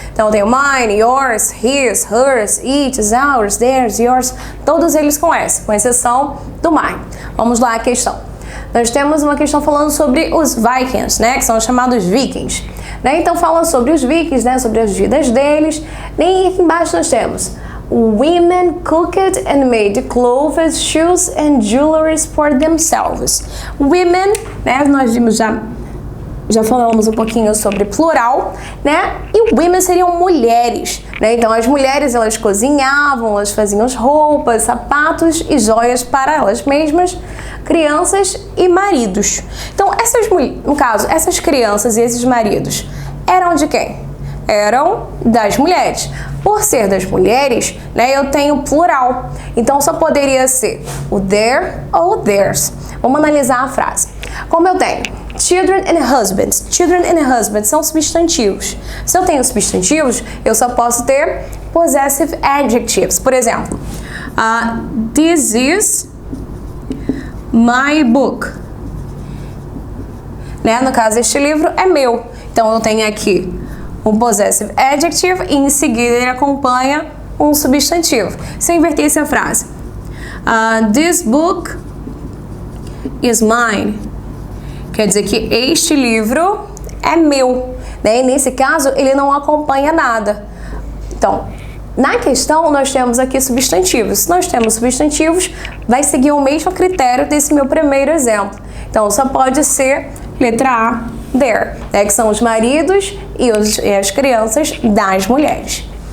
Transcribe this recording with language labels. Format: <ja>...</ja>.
<pt>Então tem o mine, yours, his, hers, it, ours, theirs, yours, todos eles com S, com exceção do mine. Vamos lá a questão. Nós temos uma questão falando sobre os Vikings, que são os chamados vikings. Então fala sobre os vikings, sobre as vidas deles. E aqui embaixo nós temos</pt> <en>women cooked and made clothes, shoes and jewelry for themselves.</en> <pt>Women, nós vimos já falamos um pouquinho sobre plural, E women seriam mulheres, Então as mulheres, elas cozinhavam, elas faziam roupas, sapatos e joias para elas mesmas, crianças e maridos. Então no caso, essas crianças e esses maridos eram de quem? Eram das mulheres. Por ser das mulheres, eu tenho plural. Então só poderia ser o their ou theirs. Vamos analisar a frase. Como eu tenho</pt> <en>children and husbands. Children and husbands</en> <pt>são substantivos. Se eu tenho substantivos, eu só posso ter possessive adjectives. Por exemplo,</pt> <en>this is my book.</en> <pt>No caso, este livro é meu. Então, eu tenho aqui um possessive adjective e em seguida ele acompanha um substantivo. Se eu invertesse a frase,</pt> <en>this book is mine.</en> <pt>Quer dizer que este livro é meu. E nesse caso, ele não acompanha nada. Então, na questão, nós temos aqui substantivos. Se nós temos substantivos, vai seguir o mesmo critério desse meu primeiro exemplo. Então, só pode ser letra A, their, que são os maridos e as crianças das mulheres.</pt>